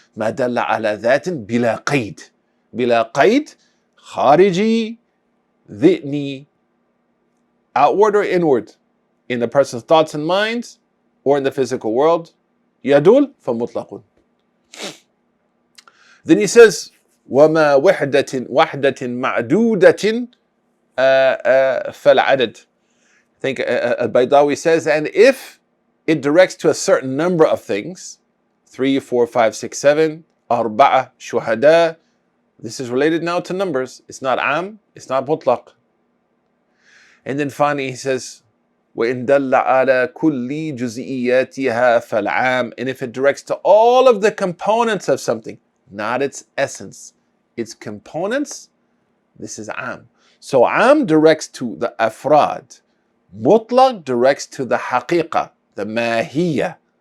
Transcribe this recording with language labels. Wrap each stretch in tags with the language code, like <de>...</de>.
<ar>ما دل على ذات بلا قيد.</ar> <en>بلا قيد, khariji, dhitni, outward or inward, in the person's thoughts and minds, or in the physical world, yadul, فمطلق. Then he says,</en> <ar>وَمَا وَحْدَةٍ مَعْدُودَةٍ فَالْعَدَدِ.</ar> <en>I think al-Baydawi says, and if it directs to a certain number of things, 3, 4, 5, 6, 7,</en> <ar>أربعة شهداء,</ar> <en>this is related now to numbers. It's not am, it's not mutlaq. And then finally he says,</en> <ar>وَإِن دَلَّ عَلَى كُلِّ جُزْئِيَّاتِهَا فَالْعَامِ.</ar> <en>And if it directs to all of the components of something, not its essence, its components, this is am. So am directs to the afrad. Mutlaq directs to the haqiqa, the mahiyya.</en>